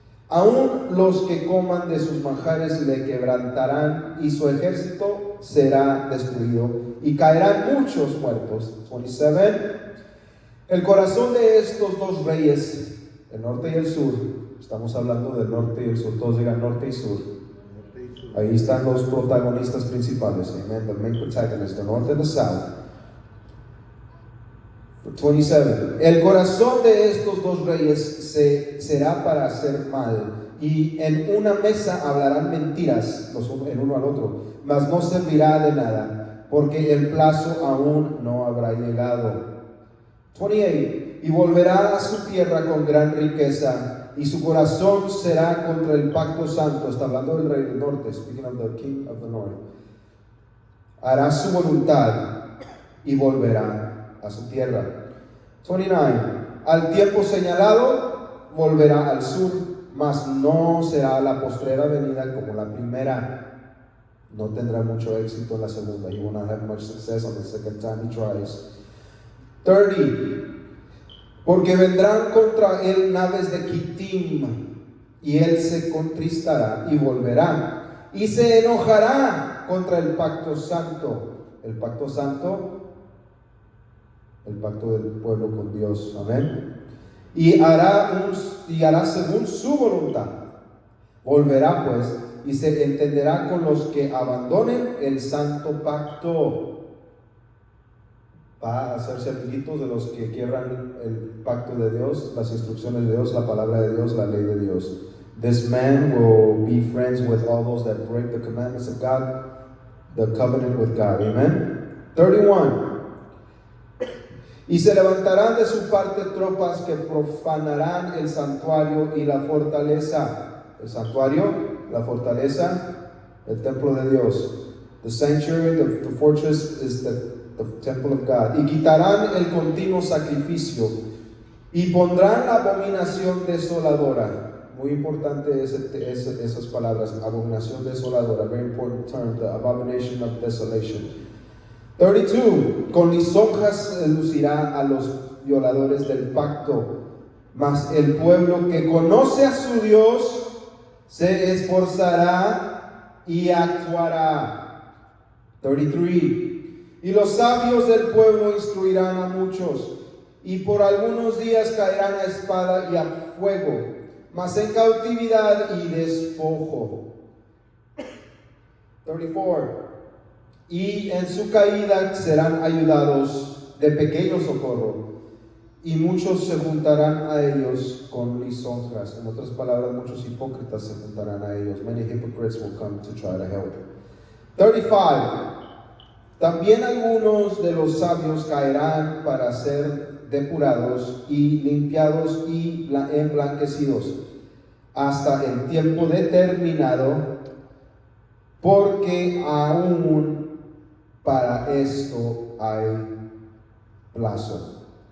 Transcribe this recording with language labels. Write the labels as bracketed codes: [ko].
[es] Aún los que coman de sus manjares le quebrantarán, y su ejército será destruido, y caerán muchos muertos. 27. El corazón de estos dos reyes, el norte y el sur, estamos hablando del norte y el sur, todos digan norte y sur. Ahí están los protagonistas principales. Amen. [en] The main protagonists, the north and the south. [es] 27. El corazón de estos dos reyes será para hacer mal, y en una mesa hablarán mentiras el uno al otro, mas no servirá de nada, porque el plazo aún no habrá llegado. 28. Y volverá a su tierra con gran riqueza, y su corazón será contra el pacto santo. Está hablando del rey del norte, [en] speaking of the king of the north. [es] Hará su voluntad y volverá a su tierra. 29. Al tiempo señalado volverá al sur, mas no será la postrera venida como la primera. No tendrá mucho éxito en la segunda. [en] He will not have much success on the second time he tries. [es] 30. Porque vendrán contra él naves de Kittim, y él se contristará y volverá, y se enojará contra el pacto santo. El pacto santo, el pacto del pueblo con Dios. Amén. Y hará según su voluntad. Volverá pues, y se entenderá con los que abandonen el santo pacto. Va a hacerse amiguitos de los que quiebran el pacto de Dios, las instrucciones de Dios, la palabra de Dios, la ley de Dios. [en] This man will be friends with all those that break the commandments of God, the covenant with God. [es] Amen. 31. Y se levantarán de su parte tropas que profanarán el santuario y la fortaleza. El santuario, la fortaleza, el templo de Dios. [en] The sanctuary, the fortress is the temple of God. [es] Y quitarán el continuo sacrificio, y pondrán la abominación desoladora. Muy importante esas palabras, abominación desoladora. [en] Very important term, the abomination of desolation. 32. [es] Con lisonjas lucirá a los violadores del pacto, mas el pueblo que conoce a su Dios se esforzará y actuará. 33. Y los sabios del pueblo instruirán a muchos, y por algunos días caerán a espada y a fuego, mas en cautividad y despojo. 34. Y en su caída serán ayudados de pequeño socorro, y muchos se juntarán a ellos con lisonjas. En otras palabras, muchos hipócritas se juntarán a ellos. [en] Many hypocrites will come to try to help. [es] 35. También algunos de los sabios caerán para ser depurados y limpiados y emblanquecidos. hasta el tiempo determinado, porque aún para esto hay plazo.